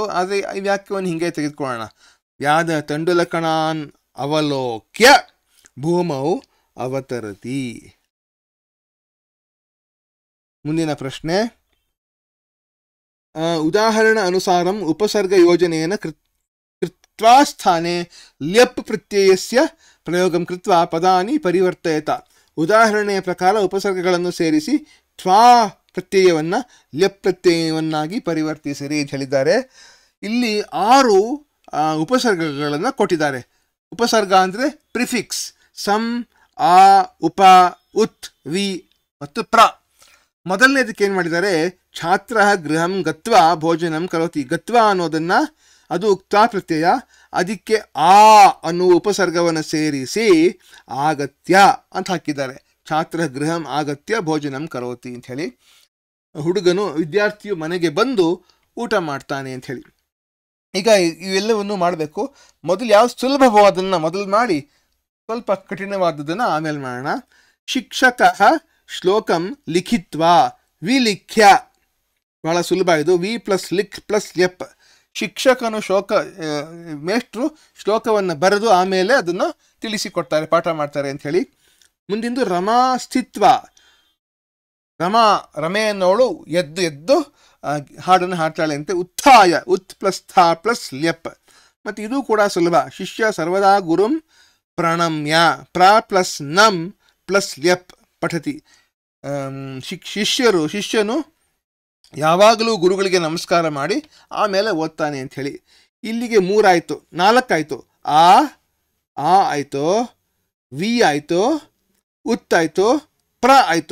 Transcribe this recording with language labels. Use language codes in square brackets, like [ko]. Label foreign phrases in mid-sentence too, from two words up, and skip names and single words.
[kn] ಆದರೆ ಈ ವಾಕ್ಯವನ್ನು ಹಿಂಗೆ ತೆಗೆದುಕೊಳ್ಳೋಣ. [sa] ವ್ಯಾಧ ತಂಡುಲಕಣಾನ್ ಅವಲೋಕ್ಯ ಭೂಮೌ ಅವತರತಿ. [kn] ಮುಂದಿನ ಪ್ರಶ್ನೆ, [sa] ಉದಾಹರಣ ಅನುಸಾರಂ ಉಪಸರ್ಗ ಯೋಜನೆಯನ್ನು ಕೃತ್ವಾ ಸ್ಥಾನೆ ಲ್ಯಪ್ ಪ್ರತ್ಯಯಸ್ಯ ಪ್ರಯೋಗಂ ಕೃತ್ವಾ ಪದಾನಿ ಪರಿವರ್ತಯತ. [kn] ಉದಾಹರಣೆಯ ಪ್ರಕಾರ ಉಪಸರ್ಗಗಳನ್ನು ಸೇರಿಸಿ ತ್ವಾ ಪ್ರತ್ಯಯವನ್ನು ಲ್ಯಪ್ ಪ್ರತ್ಯಯವನ್ನಾಗಿ ಪರಿವರ್ತಿಸಿರಿ ಅಂತ ಹೇಳಿದ್ದಾರೆ. ಇಲ್ಲಿ 6 ಉಪಸರ್ಗಗಳನ್ನು ಕೊಟ್ಟಿದ್ದಾರೆ. ಉಪಸರ್ಗ ಅಂದರೆ ಪ್ರಿಫಿಕ್ಸ್, ಸಂ, ಆ, ಉಪ, ಉತ್, ವಿ ಮತ್ತು ಪ್ರ. ಮೊದಲನೇದಕ್ಕೆ ಏನು ಮಾಡಿದ್ದಾರೆ, [sa] ಛಾತ್ರ ಗೃಹಂ ಗತ್ವಾ ಭೋಜನಂ ಕರೋತಿ. [kn] ಗತ್ವಾ ಅನ್ನೋದನ್ನು ಅದು ಉಕ್ತಾ ಪ್ರತ್ಯಯ, ಅದಕ್ಕೆ ಆ ಅನ್ನುವ ಉಪಸರ್ಗವನ್ನು ಸೇರಿಸಿ ಆಗತ್ಯ ಅಂತ ಹಾಕಿದ್ದಾರೆ. [sa] ಛಾತ್ರ ಗೃಹಂ ಆಗತ್ಯ ಭೋಜನಂ ಕರೋತಿ ಅಂಥೇಳಿ. [kn] ವಿದ್ಯಾರ್ಥಿಯು ಮನೆಗೆ ಬಂದು ಊಟ ಮಾಡ್ತಾನೆ ಅಂಥೇಳಿ. ಈಗ ಇವೆಲ್ಲವನ್ನು ಮಾಡಬೇಕು. ಮೊದಲು ಯಾವ ಸುಲಭವಾದನ್ನು ಮೊದಲು ಮಾಡಿ ಸ್ವಲ್ಪ ಕಠಿಣವಾದದ್ದನ್ನು ಆಮೇಲೆ ಮಾಡೋಣ. [sa] ಶಿಕ್ಷಕ ಶ್ಲೋಕಂ ಲಿಖಿತ್ವಾ ವಿಲಿಖ್ಯ. [kn] ಬಹಳ ಸುಲಭ ಇದು. ವಿ ಪ್ಲಸ್ ಲಿಖ್ ಪ್ಲಸ್ ಲೆಪ್. ಶಿಕ್ಷಕನು ಮೇಷ್ಟ್ರು ಶ್ಲೋಕವನ್ನು ಬರೆದು ಆಮೇಲೆ ಅದನ್ನು ತಿಳಿಸಿಕೊಡ್ತಾರೆ, ಪಾಠ ಮಾಡ್ತಾರೆ ಅಂಥೇಳಿ. ಮುಂದಿಂದು ರಮಾ ಸ್ಥಿತ್ವ. ರಮೆ ಅನ್ನೋಳು ಎದ್ದು ಹಾಡನ್ನು ಹಾಡ್ತಾಳೆ ಅಂತೆ. ಉತ್ಥಾಯ, ಉತ್ ಪ್ಲಸ್ ಥಾ ಪ್ಲಸ್ ಲ್ಯಪ್. ಮತ್ತು ಇದು ಕೂಡ ಸುಲಭ. [sa] ಶಿಷ್ಯ ಸರ್ವದಾ ಗುರುಂ ಪ್ರಣಮ್ಯ. [kn] ಪ್ರ ಪ್ಲಸ್ ನಂ ಪ್ಲಸ್ ಲ್ಯಪ್ ಪಠತಿ. ಶಿಷ್ಯನು ಯಾವಾಗಲೂ ಗುರುಗಳಿಗೆ ನಮಸ್ಕಾರ ಮಾಡಿ ಆಮೇಲೆ ಓದ್ತಾನೆ ಅಂಥೇಳಿ. ಇಲ್ಲಿಗೆ 3 ಆಯಿತು, 4 ಆಯಿತು. ಆ ಆಯಿತು, ವಿ ಆಯಿತು, ಉತ್ ಆಯಿತು, ಪ್ರ ಆಯಿತು.